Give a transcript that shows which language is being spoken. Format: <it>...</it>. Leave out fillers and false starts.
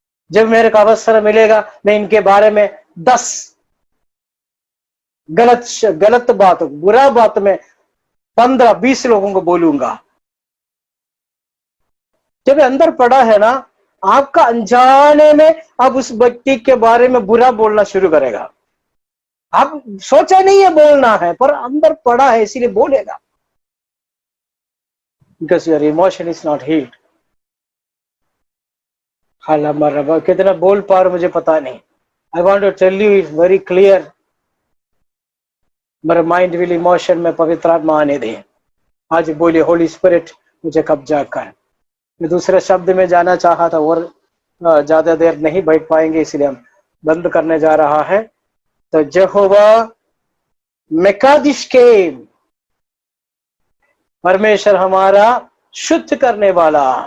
<hi>जब मेरे को अवसर मिलेगा मैं इनके बारे में 10 गलत बात, बुरा बात में 15-20 लोगों को बोलूंगा। जब अंदर पड़ा है ना, आपका अनजाने में अब उस व्यक्ति के बारे में बुरा बोलना शुरू करेगा। आप सोचा नहीं है बोलना है, पर अंदर पड़ा है इसीलिए बोलेगा।</hi> <en>Because your emotion is not healed.</en> <hi>हाला मरबा कितना बोल पा रहा मुझे पता नहीं।</hi> <en>I want to tell you it's very clear.</en> <hi>मेरा माइंड विल इमोशन में पवित्र आत्मा आने दे। आज बोलिए, होली स्पिरिट मुझे कब्जा कर। मैं दूसरे शब्द में जाना चाहा था और ज्यादा देर नहीं बैठ पाएंगे, इसलिए हम बंद करने जा रहा है। तो यहोवा मेकादिश के, परमेश्वर हमारा शुद्ध करने वाला।</hi>